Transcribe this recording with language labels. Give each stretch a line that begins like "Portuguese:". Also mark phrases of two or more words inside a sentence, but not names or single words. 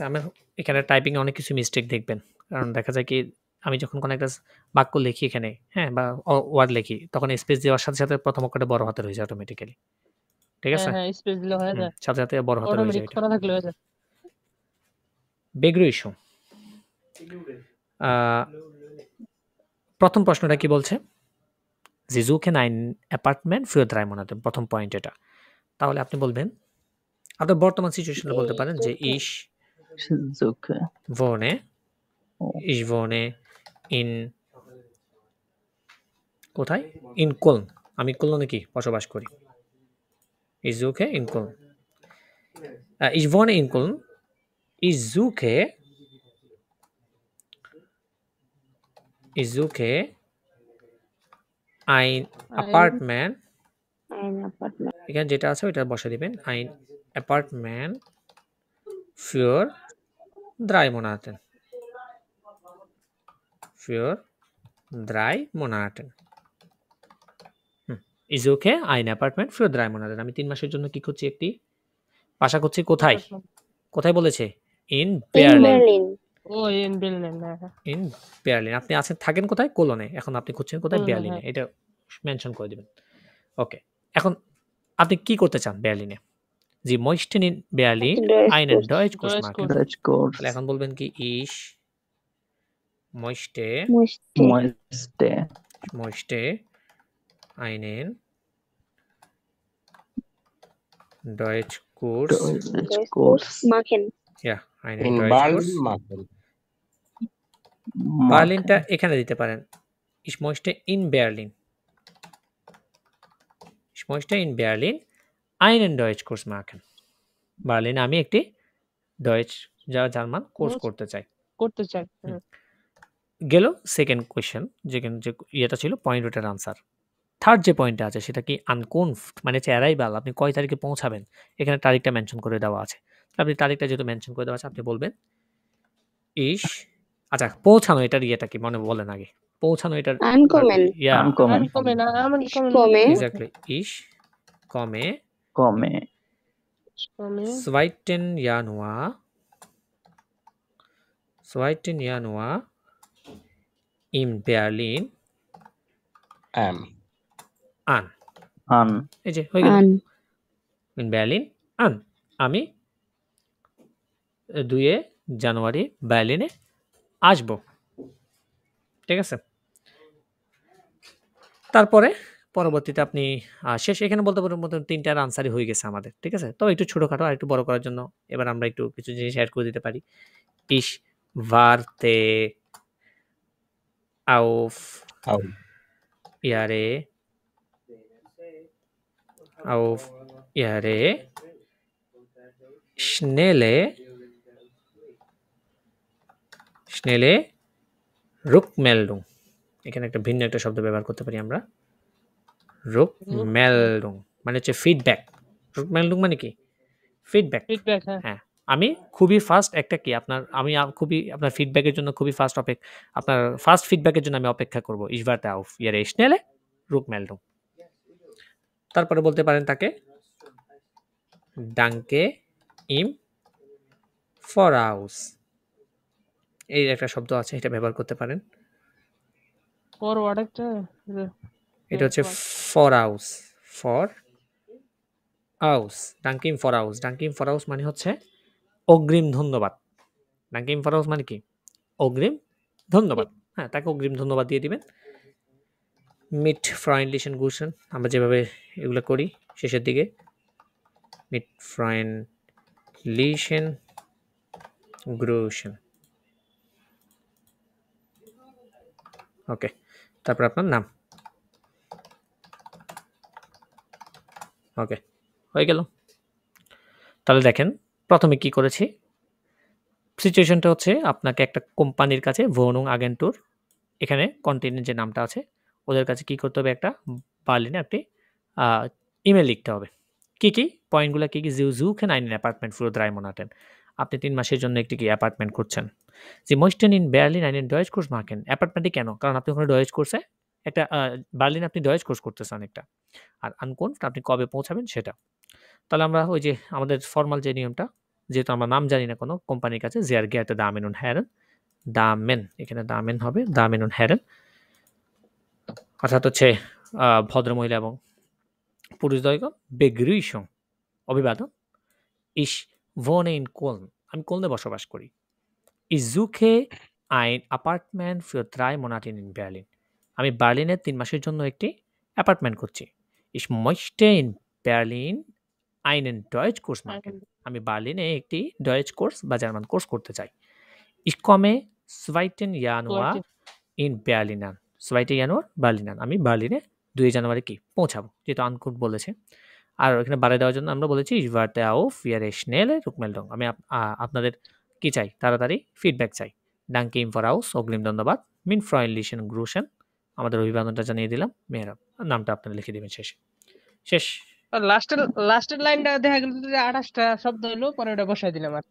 Bangla: আমি এখানে টাইপিং এ অনেক কিছু মিস্টেক দেখবেন। কারণ দেখা যায় কি আমি যখন কোনো একটা বাক্য লিখি এখানে, হ্যাঁ, বা ওয়ার্ড লিখি, তখন স্পেস দেওয়ার সাথে সাথে প্রথম অক্ষরটা বড় হাতের হয়ে যায় অটোমেটিক্যালি। ঠিক আছে? হ্যাঁ স্পেস দিলে হয়ে যায়, সাথে সাথে বড় হাতের হয়ে অটোমেটিক যায় এটা। করা থাকলে হয়ে যায়। Begrüßung। প্রথম প্রশ্নটা কি বলছে?
German: Sie suchen ein Apartment für 3 Monate।
Bangla: প্রথম পয়েন্ট এটা। তাহলে আপনি বলবেন, আপনার বর্তমান সিচুয়েশনে বলতে পারেন যে ich
German: Suche। wohne in কোথায়? In Köln।
Bangla: আমি কলনে কি বসবাস করি।
German: Ich suche in Köln। Ich wohne in Köln। Ich suche ein Apartment।
Bangla: এখানে যেটা আছে ওইটা বসে দিবেন।
German: Ein Apartment für 3 Monate। Für 3 Monate। Ich suche ein Apartment für 3 Monate।
Bangla: আমি 3 মাসের জন্য কি খুঁজছি? একটি বাসা খুঁজছি। কোথায়? কোথায় বলেছে?
German: In Berlin। ও ইন বেলনেন। In Berlin।
Bangla: আপনি থাকেন কোথায়? কোলনে। এখন আপনি খুঁজছেন কোথায়? কোলনে, বার্লিনে। হ্যাঁ। এটা মেনশন করে দিবেন। ওকে। এখন আপনি কি করতে চান বার্লিনে?
German: Sie möchten in Berlin einen Deutschkurs machen। Deutschkurs।
Bangla: তাহলে এখন বলবেন কি
German: ich möchte einen Deutschkurs machen। Ja, einen In Deutschkurs। Berlin machen।
Bangla: বার্লিনটা এখানে দিতে পারেন।
German: Ich möchte in Berlin einen Deutschkurs machen।
Bangla: বার্লিনে আমি একটি জার্মান কোর্স করতে চাই। গেল সেকেন্ড কোয়েশ্চেন, যেখানে যে ইয়েটা ছিল পয়েন্ট ওটার আনসার। থার্ড যে পয়েন্টটা আছে সেটা কি? আনকনফড মানে হচ্ছে অ্যারাইভাল। আপনি কয় তারিখে পৌঁছাবেন, এখানে তারিখটা মেনশন করে দেওয়া আছে। আপনি তারিখটা যেহেতু মেনশন করে দেওয়া আছে, আপনি বলবেন আচ্ছা পৌঁছানো, এটার ইয়েটা কি মনে বলেন আগে। পৌঁছানো এটার
German: Ankommen. ইয়া Ankommen. Ankommen, Ich ankommen. komme. এক্স্যাক্টলি ich komme Komme. Ich komme. 2. Januar 2. Januar in Berlin An. an An.
Bangla: এই যে হয়ে গেল
German: An. in Berlin an
Bangla: আমি 2 জানুয়ারি বার্লিনে আসব ঠিক আছে তারপরে পরবর্তীতে আপনি শেষ এখানে বলতে পারেন মতো 3টার আনসারই হয়ে গেছে আমাদের ঠিক আছে তবে একটু ছোটখাটো আর একটু বড় করার জন্য এবার আমরা একটু কিছু জিনিস অ্যাড করে দিতে পারি
German: ich warte auf Au. ihre schnelle Rückmeldung
Bangla: এখানে একটা ভিন্ন একটা শব্দ ব্যবহার করতে পারি আমরা Rückmeldung মানে হচ্ছে ফিডব্যাক Rückmeldung মানে কি ফিডব্যাক Feedback, হ্যাঁ। হ্যাঁ আমি খুবই ফাস্ট একটা কি আমি খুবই আপনার ফিডব্যাকের জন্য খুবই ফাস্ট আপনার ফাস্ট ফিডব্যাকের জন্য আমি অপেক্ষা করব
German: ich warte auf ihre schnelle Rückmeldung
Bangla: তারপরে বলতে পারেন তাকে
German: danke im voraus
Bangla: এই একটা শব্দ আছে এটা ব্যবহার করতে পারেন Forward একটা এটা হচ্ছে
German: voraus danke im voraus
Bangla: মানে হচ্ছে অগ্রিম ধন্যবাদ
German: danke im voraus
Bangla: মানে কি অগ্রিম ধন্যবাদ হ্যাঁ তাকে অগ্রিম ধন্যবাদ দিয়ে দিবেন
German: mit freundlichen Grüßen
Bangla: আমরা যেভাবে এগুলো করি শেষের দিকে
German: mit freundlichen Grüßen
Bangla: ওকে তারপর আপনার নাম ওকে হয়ে গেল তাহলে দেখেন প্রথমে কি করেছি সিচুয়েশনটা হচ্ছে আপনাকে একটা কোম্পানির কাছে
German: Wohnung Agentur
Bangla: এখানে কন্টিনেন্ট যে নামটা আছে ওদের কাছে কি করতে হবে একটা বার্লিনে একটি ইমেল লিখতে হবে কি পয়েন্টগুলো কি
German: Sie suchen einen Apartment für 3 Monate
Bangla: আপনি 3 মাসের জন্য একটি কি অ্যাপার্টমেন্ট খুঁজছেন
German: Sie möchten in Berlin einen Deutschkurs machen
Bangla: অ্যাপার্টমেন্টই কেন কারণ আপনি ওখানে ডয়েচ কোর্সে একটা বার্লিনে আপনি ডয়েচ কোর্স করতেছেন একটা আর আনকনফ আপনি কবে পৌঁছাবেন সেটা তাহলে আমরা ওই যে আমাদের ফর্মাল যে নিয়মটা যেহেতু আমরা নাম জানি না কোনো কোম্পানির কাছে
German: Sehr geehrte Damen und Herren Damen
Bangla: এখানে Damen হবে
German: Damen und Herren
Bangla: অর্থাৎ হচ্ছে ভদ্রমহিলা এবং পুরুষদ্বয়গণ Begrüßung অভিবাদন
German: Ich wohne in Köln
Bangla: আমি কলনে বসবাস করি
German: Ich suche ein Apartment für 3 Monate in Berlin
Bangla: আমি বার্লিনে 3 মাসের জন্য একটি অ্যাপার্টমেন্ট করছি
German: Ich möchte in Berlin einen Deutschkurs machen
Bangla: আমি বার্লিনে একটি ডয়েচ কোর্স বা জার্মান কোর্স করতে চাই
German: Ich komme 2. Januar in Berlin an 2. Januar Berlin an
Bangla: আমি বার্লিনে 2 জানুয়ারি কি পৌঁছাবো যেটা আনকুট বলেছে আর ওখানে বাড়ায় দেওয়ার জন্য আমরা বলেছি
German: Ich warte auf ihre schnelle Rückmeldung
Bangla: আমি আপনাদের কি চাই তাড়াতাড়ি ফিডব্যাক চাই
German: Danke im Voraus
Bangla: অগ্রিম ধন্যবাদ
German: Mit freundlichen Grüßen
Bangla: আমাদের অভিবাদনটা জানিয়ে দিলাম মেহরাব নামটা আপনারা লিখে দিবেন শেষ লাস্টের লাইনটা দেখা গেল যে 28টা শব্দ হলো পরে ওটা বসাই দিলাম আর কি